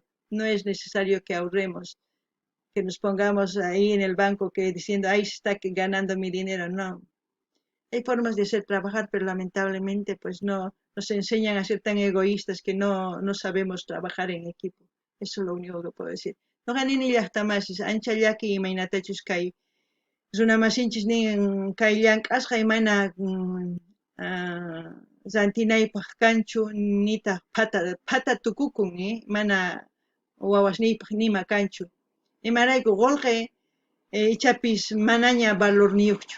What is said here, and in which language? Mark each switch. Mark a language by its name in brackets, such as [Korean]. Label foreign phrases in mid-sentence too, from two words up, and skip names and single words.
[Spanish] No es necesario que ahorremos, que nos pongamos ahí en el banco diciendo, ahí se está ganando mi dinero. No. Hay formas de hacer trabajar, pero lamentablemente pues no nos enseñan a ser tan egoístas que no sabemos trabajar en equipo. Eso es lo único que puedo decir. No ganen ni hasta más, [Quechua] ancha llaki y mainatachus kai. Runamasinchis nin kay llank'asqa imana rantinaypaq kanchu nitaq phata tukukun mana wawasniypaq nima kanchu. Imarayku qullqi ichapis manaña valorniyuqchu.